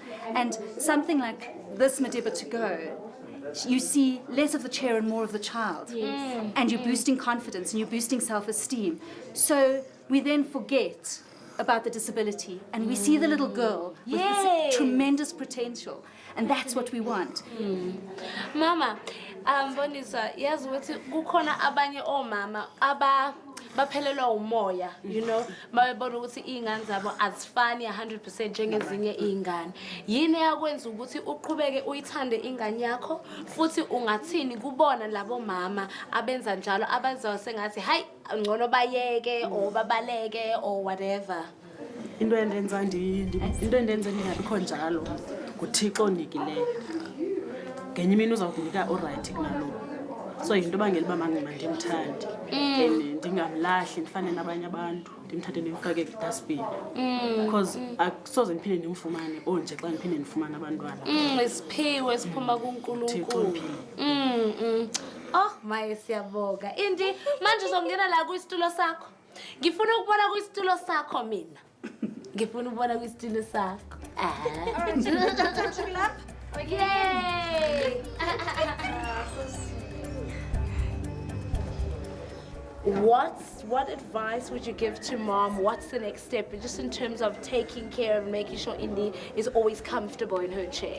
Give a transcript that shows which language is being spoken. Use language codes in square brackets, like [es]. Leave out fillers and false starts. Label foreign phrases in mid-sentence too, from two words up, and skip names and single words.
[en] And something like this Madiba to go, you see less of the chair and more of the child. And you're boosting confidence and you're boosting self-esteem. So we then forget about the disability and we see the little girl with this tremendous potential. And that's what we want. [zu] Mama, Bonisa, yes, kukhona abanye omama baphelelwa umoya, [en] you know, [zu] bayibona ukuthi izingane zabo azifani 100% njengezinye izingane. Yini yakwenza ukuthi uqhubeke uyithande ingane yakho, futhi ungathini kubona labo mama abenza njalo abazayo sengathi hayi ngcono bayeke or babaleke [en] or whatever? [xh] Into endenza ngingabikho njalo nguThixo onikileyo. Ngenye imini uzawukunika alright kunalo. So into bangela uba mandimthande ndingamlahli ndifane nabanye abantu ndimthathe ndimfake kwi-dustbin because akusoze ndiphinde ndimfumane onje xa ndiphinde ndifumane abantwana. [zu] Isiphiwo esiphuma kuNkulunkulu. Oh maye siyabonga. Indi manje uzongena la kwisitulo sakho. Ngifuna ukubona kwisitulo sakho mina. Ngifuna ukubona kwisitulo sakho. Yay! [en] What advice would you give to mom? What's the next step, just in terms of taking care of making sure Indy is always comfortable in her chair?